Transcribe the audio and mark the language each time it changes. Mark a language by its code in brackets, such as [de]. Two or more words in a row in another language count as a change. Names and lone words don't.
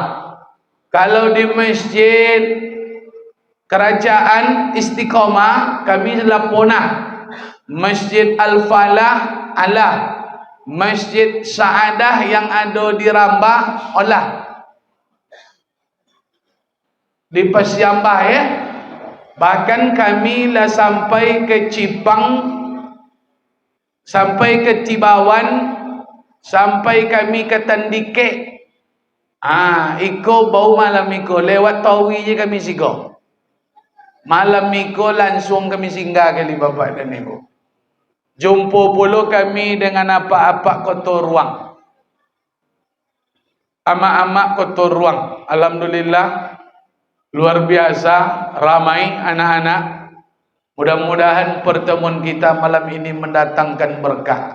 [id] Kalau di Masjid Kerajaan Istiqomah kami telah punah. [min] Masjid Al-Falah alah, Masjid Saadah yang ada di Rambah olah, di Pasiambah ya. [id] Bahkan kami lah sampai ke Cipang, sampai ke Tibawan, sampai kami ke Tandike. [min] Iko bau malam iko lewat Tawi je kami sigo. Malam iko langsung kami singgah kali bapak dan ibu. [id] Jumpa pula kami dengan apa-apa Kotoruang. [min] Amak-amak Kotoruang. [id] Alhamdulillah. Luar biasa. Ramai anak-anak. Mudah-mudahan pertemuan kita malam ini mendatangkan berkah.